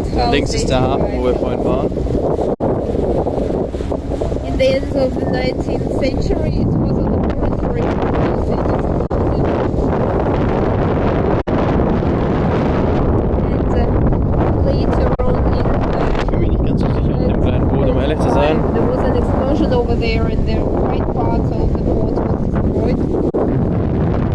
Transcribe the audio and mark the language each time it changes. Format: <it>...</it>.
<de>Links ist der Hafen, wo wir vorhin waren.</de> <en>In the end of the 19th century, it was a laboratory for producing explosives. And later on in</en> <de>Ich bin mir nicht ganz so sicher auf dem kleinen Boot, um ehrlich zu sein.</de> <en>there was an explosion over there, and the right part of the fort was destroyed.</en>